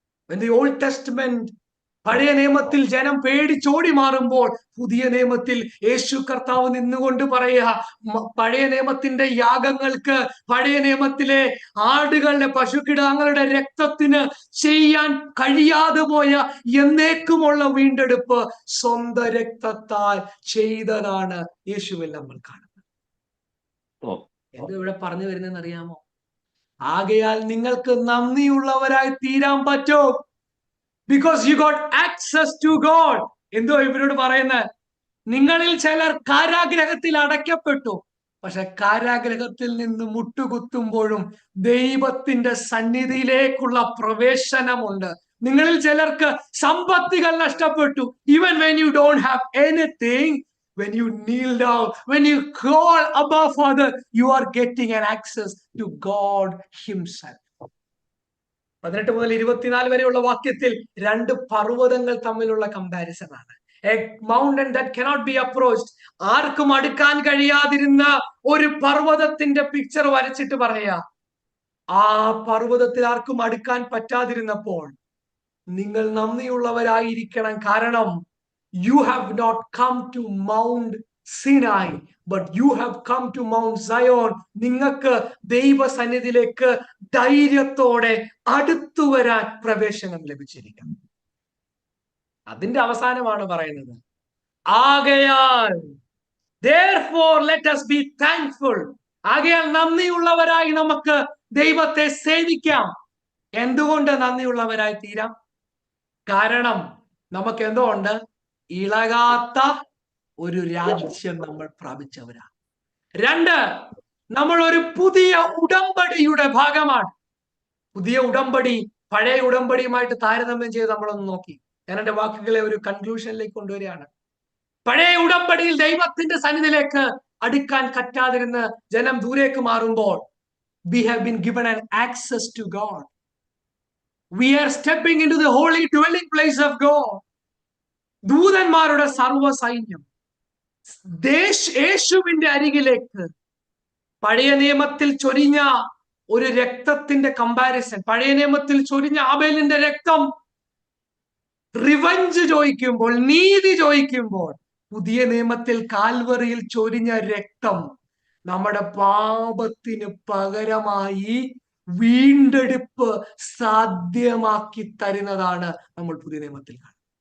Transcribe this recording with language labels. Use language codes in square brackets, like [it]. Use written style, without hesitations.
[en] When the Old Testament, [ml] പഴയ നിയമത്തിൽ ജനം പേടിച്ചോടി മാറുമ്പോൾ പുതിയ നിയമത്തിൽ യേശു കർത്താവ് നിന്നുകൊണ്ട് പറയുക, പഴയ നിയമത്തിന്റെ യാഗങ്ങൾക്ക്, പഴയ നിയമത്തിലെ ആടുകളുടെ, പശുക്കിടാങ്ങളുടെ രക്തത്തിന് ചെയ്യാൻ കഴിയാതെ പോയ എന്നേക്കുമുള്ള വീണ്ടെടുപ്പ് സ്വന്തം രക്തത്താൽ ചെയ്തതാണ് യേശുവിൽ നമ്മൾ കാണുന്നത്. എന്താ ഇവിടെ പറഞ്ഞു വരുന്നതെന്ന് അറിയാമോ? ആകയാൽ നിങ്ങൾക്ക് നന്ദിയുള്ളവരായി തീരാൻ പറ്റും. [en] Because you got access to God. [ml] എന്തോ ഇവരോട് പറയുന്നത്? നിങ്ങളിൽ ചിലർ കാരാഗ്രഹത്തിൽ അടയ്ക്കപ്പെട്ടു, പക്ഷെ കാരാഗ്രഹത്തിൽ നിന്ന് മുട്ടുകുത്തുമ്പോഴും ദൈവത്തിന്റെ സന്നിധിയിലേക്കുള്ള പ്രവേശനമുണ്ട്. നിങ്ങളിൽ ചിലർക്ക് സമ്പത്തുകൾ നഷ്ടപ്പെട്ടു. [en] Even when you don't have anything, when you kneel down, when you call Abba Father, you are getting an access to God himself. [ml] 18 മുതൽ 24 വരെയുള്ള വാക്യത്തിൽ രണ്ട് പർവ്വതങ്ങൾ തമ്മിലുള്ള കമ്പാരിസൺ ആണ്. [en] A mountain that cannot be approached. [ml] ആർക്കും അടുക്കാൻ കഴിയാതിരുന്ന ഒരു പർവ്വതത്തിന്റെ പിക്ചർ വരച്ചിട്ട് പറയാ, ആ പർവ്വതത്തിൽ ആർക്കും അടുക്കാൻ പറ്റാതിരുന്നപ്പോൾ നിങ്ങൾ നന്ദിയുള്ളവരായിരിക്കണം. കാരണം [en] you have not come to Mount Sinai, but you have come to Mount Zion. [ml] നിങ്ങൾക്ക് ദൈവസന്നിധിയിലേക്ക് ധൈര്യത്തോടെ അടുത്തു വരാൻ പ്രവേശനം ലഭിച്ചിരിക്കുന്നു. അതിന്റെ അവസാനമാണ് പറയുന്നത്, ആകയാൽ [en] therefore let us be thankful. [ml] ആകയാൽ നന്ദിയുള്ളവരായി നമുക്ക് ദൈവത്തെ സേവിക്കാം. എന്തുകൊണ്ട് നന്ദിയുള്ളവരായി തീരാം? കാരണം നമുക്ക് എന്തോ ഉണ്ട്? ഇളകാത്ത ഒരു രാജ്യം നമ്മൾ പ്രാപിച്ചവരാ. 2, നമ്മൾ ഒരു പുതിയ ഉടമ്പടിയുടെ ഭാഗമാണ്. പുതിയ ഉടമ്പടി പഴയ ഉടമ്പടിയുമായിട്ട് താരതമ്യം ചെയ്ത് നമ്മളൊന്ന് നോക്കി. ഞാൻ എന്റെ വാക്കുകളെ ഒരു കൺക്ലൂഷനിലേക്ക് കൊണ്ടുവരികയാണ്. പഴയ ഉടമ്പടിയിൽ ദൈവത്തിന്റെ സന്നിധിയിലേക്ക് അടുക്കാൻ പറ്റാതിരുന്ന് ജനം ദൂരേക്ക് മാറുമ്പോൾ [en] we have been given an access to God. We are stepping into the holy dwelling place of God. [ml] ദൂതന്മാരുടെ സർവ്വ സൈന്യം യേശുവിന്റെ അരികിലേക്ക്. പഴയ നിയമത്തിൽ ചൊരിഞ്ഞ ഒരു രക്തത്തിന്റെ കമ്പാരിസൺ, പഴയ നിയമത്തിൽ ചൊരിഞ്ഞ ആബേലിന്റെ രക്തം റിവഞ്ച് ചോദിക്കുമ്പോൾ, നീതി ചോദിക്കുമ്പോൾ, പുതിയ നിയമത്തിൽ കാൽവറിയിൽ ചൊരിഞ്ഞ രക്തം നമ്മുടെ പാപത്തിന് പകരമായി വീണ്ടെടുപ്പ് സാധ്യമാക്കി തരുന്നതാണ് നമ്മൾ പുതിയ നിയമത്തിൽ കാണുന്നത്.